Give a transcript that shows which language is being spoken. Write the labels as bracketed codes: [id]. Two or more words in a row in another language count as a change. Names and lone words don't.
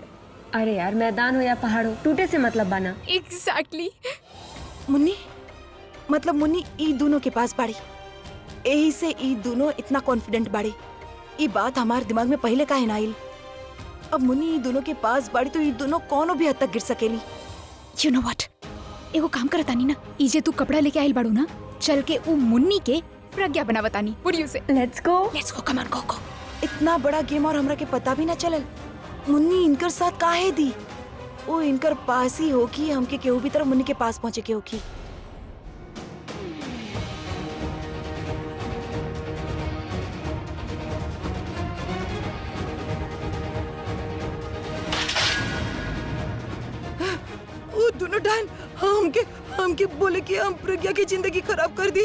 [bho] अरे यार मैदान हो या पहाड़ हो, टूटे से मतलब बना। एग्जैक्टली। मुन्नी मतलब मुन्नी ई दोनों के पास बाड़ी, यही से ई दोनों इतना कॉन्फिडेंट बाड़ी। ये बात हमारे दिमाग में पहले काहे ना आइल। अब मुन्नी ई दोनों के पास बाड़ी तो ई दोनों कौनो भी हद तक गिर सकेली। [en] You know what, [bho] एगो काम करता नहीं ना, इजे तू कपड़ा लेके आइल बाड़ू ना, चल के उ मुन्नी के प्रज्ञा बनावतानी। [en] What do you say? Let's go. Let's go, come on go go. [bho] इतना बड़ा गेम और हमरा के पता भी ना चलल। मुन्नी इनकर साथ काहे दी? वो इनकर पास ही होगी, हमके केहू भी तरह मुन्नी के पास पहुंचे के होगी। वो दोनों डायन हमके बोले कि हम प्रज्ञा की जिंदगी खराब कर दी।